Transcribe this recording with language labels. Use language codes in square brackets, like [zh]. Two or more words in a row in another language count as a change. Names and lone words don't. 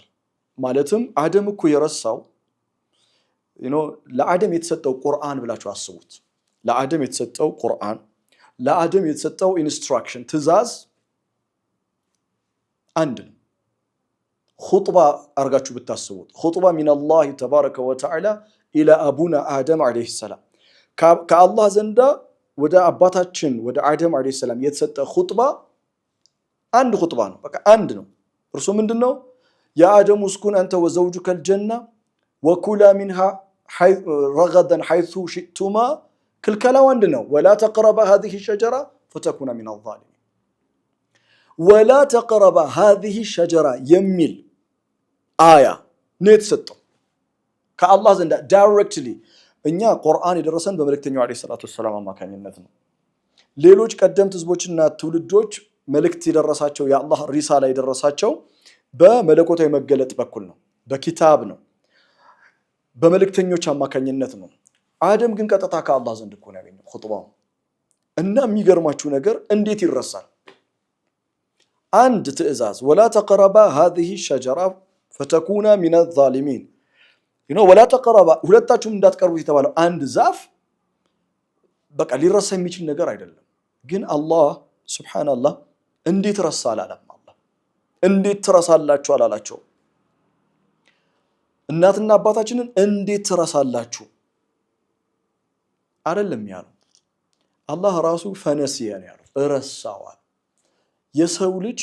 [am] ማለትም አደም እኮ የረሳው ለአደም የተሰጠው ቁርአን ብላችሁ አስቡት። ለአደም የተሰጠው ቁርአን፣ ለአደም የተሰጠው ኢንስትራክሽን ትእዛዝ አንድ ነው። ኹጥባ አርጋችሁ ብታስቡት ኹጥባ [ar] من الله تبارك وتعالى إلى أبينا آدم عليه السلام [am] ከአላህ ዘንዳ ወደ አባታችን ወደ አደም [ar] عليه السلام [am] የተሰጠ ኹጥባ አንድ ኹጥባ ነው። በቃ አንድ ነው። እርሱ ምንድነው? [ar] يا آدم اسكن أنت وزوجك الجنة وكلا منها رغدا حيث شئتما [am] ክልከላው አንድ ነው። [ar] ولا تقربا هذه الشجرة فتكونا من الظالمين ولا تقربا هذه الشجرة [am] የሚል አያ ነው የተሰጠው ከአላህ ዘንዳ ዳይሬክትሊ። እኛ ቁርአን የደረሰን በመልእክተኛው [ar] عليه الصلاة والسلام [am] አማካኝነት ነው። ሌሎች ቀደምት ህዝቦችና ትውልዶች መልእክት የደረሳቸው የአላህ ሪሳላ የደረሳቸው በመለኮታዊ መገለጥ በኩል ነው፣ በኪታብ ነው፣ በመልእክተኞች አማካኝነት ነው። አደም ግን ቀጥታ ከአላህ ዘንድ እኮ ነው ያገኘው ኹጥባው። እና የሚገርማችሁ ነገር እንዴት ይረሳል? አንድ ትእዛዝ [ar] ولا تقربا هذه الشجرة فتكونا من الظالمين ولا تقربا [am] ሁለታችሁም እንዳትቀርቡት የተባለው አንድ ዛፍ በቃ ሊረሳ የሚችል ነገር አይደለም። ግን አላህ ሱብሃንአላህ እንዴት ረሳ አላለም። አላህ እንዴት ትረሳላችሁ አላላቸው። እናትና አባታችንን እንዴት ትረሳላችሁ አይደለም ያለው። አላህ ራሱ ፈነሲየ ነው ያለው፣ ረሳዋል። የሰው ልጅ